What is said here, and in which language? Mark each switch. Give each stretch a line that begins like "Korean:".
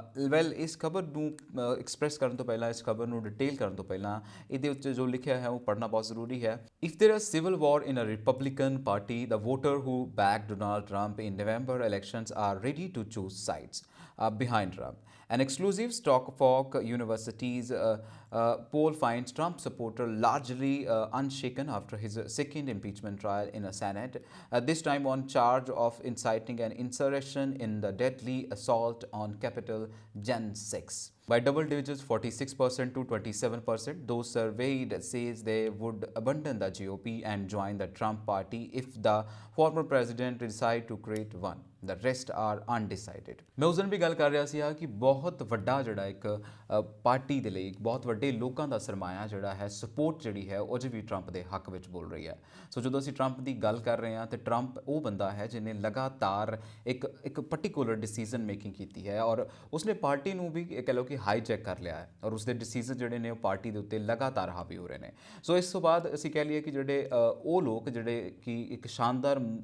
Punjabi: Well ਇਸ ਖਬਰ ਨੂੰ ਐਕਸਪ੍ਰੈਸ ਕਰਨ ਤੋਂ ਪਹਿਲਾਂ, ਇਸ ਖਬਰ ਨੂੰ ਡਿਟੇਲ ਕਰਨ ਤੋਂ ਪਹਿਲਾਂ ਇਹਦੇ ਉੱਤੇ ਜੋ ਲਿਖਿਆ ਹੈ ਉਹ ਪੜ੍ਹਨਾ ਬਹੁਤ ਜ਼ਰੂਰੀ ਹੈ।
English: if there is civil war in a Republican party the voter who back Donald Trump
Punjabi: in November
English: elections are ready to choose sides behind Trump. An exclusive Stockfork University's poll finds Trump supporter largely unshaken after his second impeachment trial in a Senate, this time on charge of inciting an insurrection in the deadly assault on Capitol Jan 6. By double digits, 46% to 27%, those surveyed says they would abandon the GOP and join the Trump party if the former president decide to create one. The rest are undecided.
Punjabi: मैं उस दिन भी गल कर रहा ਸੀ कि बहुत ਵੱਡਾ ਜਿਹੜਾ ਇੱਕ ਪਾਰਟੀ ਦੇ ਲਈ ਇੱਕ ਬਹੁਤ ਵੱਡੇ ਲੋਕਾਂ ਦਾ ਸਰਮਾਇਆ ਜਿਹੜਾ ਹੈ, ਸਪੋਰਟ ਜਿਹੜੀ ਹੈ ਉਹ ਵੀ ਟਰੰਪ ਦੇ ਹੱਕ ਵਿੱਚ ਬੋਲ ਰਹੀ ਹੈ। ਸੋ ਜਦੋਂ ਅਸੀਂ ਟਰੰਪ ਦੀ ਗੱਲ ਕਰ ਰਹੇ ਹਾਂ ਤੇ ਟਰੰਪ ਉਹ ਬੰਦਾ ਹੈ ਜਿਹਨੇ ਲਗਾਤਾਰ ਇੱਕ ਪਾਰਟਿਕੂਲਰ ਡਿਸੀਜ਼ਨ ਮੇਕਿੰਗ ਕੀਤੀ ਹੈ ਔਰ ਉਸਨੇ ਪਾਰਟੀ ਨੂੰ ਵੀ ਕਹਿ ਲਓ ਕਿ ਹਾਈਜੈਕ ਕਰ ਲਿਆ ਹੈ ਔਰ ਉਸਦੇ ਡਿਸੀਜ਼ਨ ਜਿਹੜੇ ਨੇ ਉਹ ਪਾਰਟੀ ਦੇ ਉੱਤੇ ਲਗਾਤਾਰ ਹਾਵੀ ਹੋ ਰਹੇ ਨੇ। ਸੋ ਇਸ ਤੋਂ ਬਾਅਦ ਅਸੀਂ ਕਹਿ ਲਈਏ ਕਿ ਜਿਹੜੇ ਉਹ ਲੋਕ ਜਿਹੜੇ ਕਿ ਇੱਕ ਸ਼ਾਨਦਾਰ